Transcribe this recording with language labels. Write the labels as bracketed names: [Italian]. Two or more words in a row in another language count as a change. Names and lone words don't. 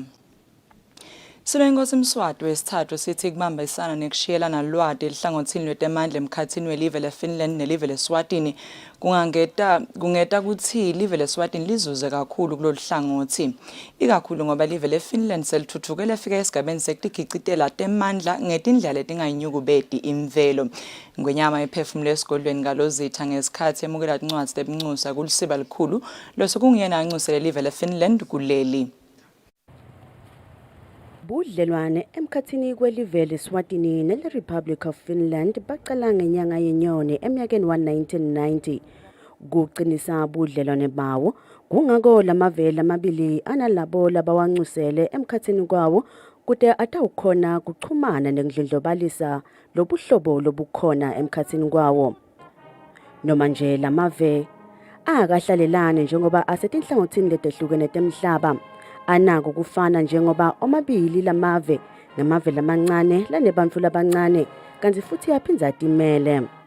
[Swati] Sibenkosi Mswati wesithathu sithi kubambisana nekushiyelana lwati elihlangothini lwetemandla emkhathini welive leFinland nelive leSwatini kungeta ukuthi live leSwatini lizuze kakhulu kulolu hlangothi ikakhulu ngoba live leFinland selithuthuke lefika esigabeni sekutigicitela temandla ngetindlela letingayinyukubedi imvelo ngwenyama ephefumulo esigodlweni ngalozitha ngesikhathi emukela incwadi tebuncusa kulisiba likhulu losekungiyena ancusele live leFinland kuleli budlelwane emkhathini kwelive leSwatini nele-Republic of Finland baqala ngenyanga yenyoni eminyakeni wa-1990 kuqinisa budlelwane bawo kungako lamavele amabili analabo labawancusele emkhathini kwawo kude atawukhona kuchumana nekudlondlobalisa lobuhlobo lobukhona emkhathini kwawo noma nje lamave akahlalelane njengoba asetinhlangothini letehlukene temhlaba anako kufana njengoba omabili lamave ngamave lamancane lanebantfu labancane kanti futhi yaphinza atimele